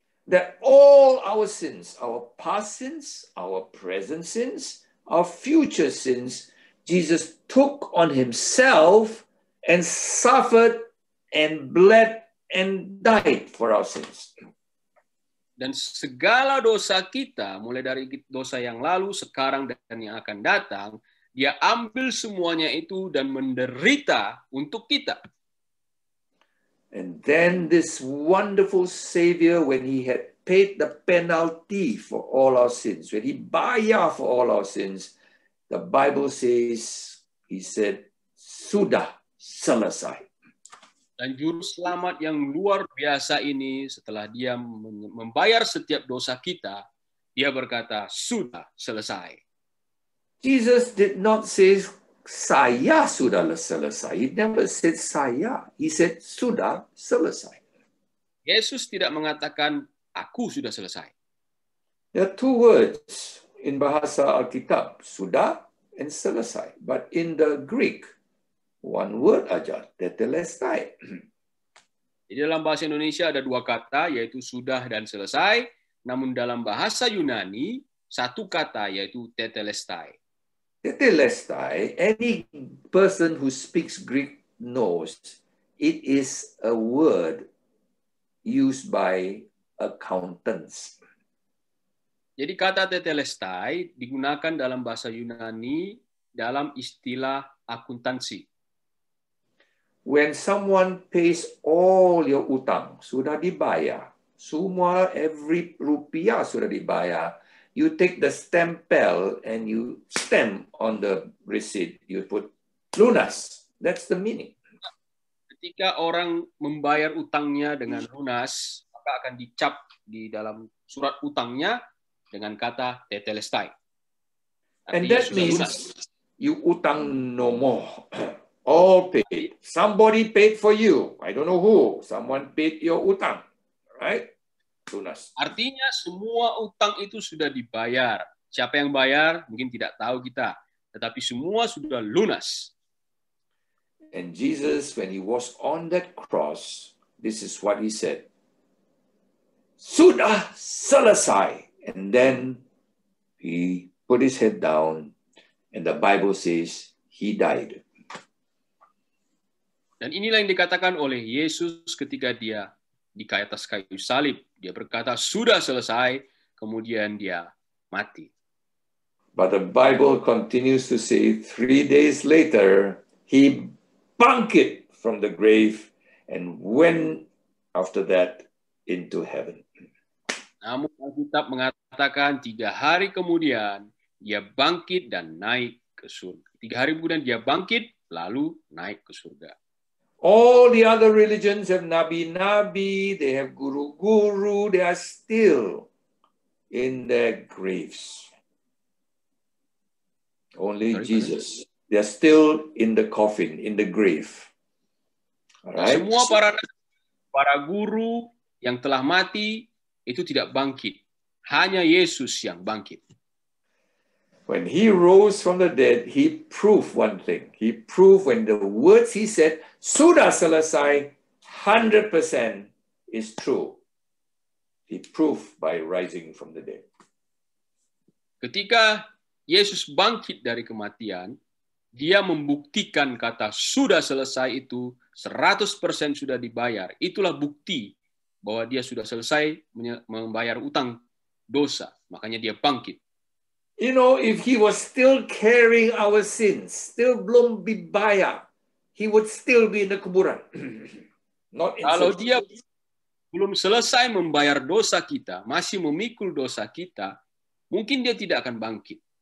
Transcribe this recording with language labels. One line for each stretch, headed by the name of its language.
English: That all our sins, our past sins, our present sins, our future sins, Jesus took on Himself and suffered and bled and died for our sins.
Indonesian: Dan segala dosa kita, mulai dari dosa yang lalu, sekarang, dan yang akan datang, Dia ambil semuanya itu dan menderita untuk kita.
English: And then this wonderful Savior, when He had paid the penalty for all our sins, when He bayar for all our sins, the Bible says, He said,
Indonesian: sudah selesai. Dan juru selamat yang luar biasa ini setelah dia membayar setiap dosa kita, dia berkata, sudah selesai.
English: Jesus did not say,
Indonesian: saya sudah selesai.
English: He never said saya. He said,
Indonesian: sudah selesai. Yesus tidak mengatakan, aku sudah selesai.
English: There are two words in bahasa Alkitab, sudah and selesai. But in the Greek, one word aja, tetelestai.
Indonesian: Di dalam bahasa Indonesia ada dua kata, yaitu sudah dan selesai. Namun dalam bahasa Yunani, satu kata, yaitu tetelestai.
English: Tetelestai, any person who speaks Greek knows it is a word used by accountants.
Indonesian: Jadi kata tetelestai digunakan dalam bahasa Yunani dalam istilah akuntansi.
English: When someone pays all your utang,
Indonesian: sudah dibayar. Semua,
English: every rupiah
Indonesian: sudah dibayar.
English: You take the stempel and you stamp on the receipt. You put lunas. That's the meaning.
Indonesian: Ketika orang membayar utangnya dengan lunas, maka akan dicap di dalam surat utangnya dengan kata tetelestai.
English: And that means you utang no more. All paid. Somebody paid for you. I don't know who. Someone paid your utang. Right? Lunas.
Indonesian: Artinya semua utang itu sudah dibayar. Siapa yang bayar mungkin tidak tahu kita. Tetapi semua sudah lunas.
English: And Jesus, when he was on that cross, this is what he said.
Indonesian: Sudah selesai.
English: And then he put his head down. And the Bible says he died.
Indonesian: Dan inilah yang dikatakan oleh Yesus ketika dia di atas kayu salib. Dia berkata, sudah selesai, kemudian dia mati.
English: But the Bible continues to say 3 days later, he bangkit from the grave and went after that into heaven.
Indonesian: Namun Alkitab mengatakan 3 hari kemudian, dia bangkit dan naik ke surga. 3 hari kemudian dia bangkit, lalu naik ke surga.
English: All the other religions have nabi-nabi, they have guru-guru, they are still in their graves. Only Jesus, they are still in the coffin, in the grave. All right?
Indonesian: Semua para guru yang telah mati itu tidak bangkit. Hanya Yesus yang bangkit.
English: When he rose from the dead, he proved one thing. He proved when the words he said,
Indonesian: sudah selesai,
English: 100% is true. He proved by rising from the dead.
Indonesian: Ketika Yesus bangkit dari kematian, dia membuktikan kata sudah selesai itu 100% sudah dibayar. Itulah bukti bahwa dia sudah selesai membayar utang dosa. Makanya dia bangkit.
English: You know, if he was still carrying our sins, still
Indonesian: belum dibayar,
English: he would still be in the kuburan. Not in
Indonesian: Kalau dia belum selesai membayar dosa kita, masih memikul dosa kita, mungkin dia tidak akan bangkit.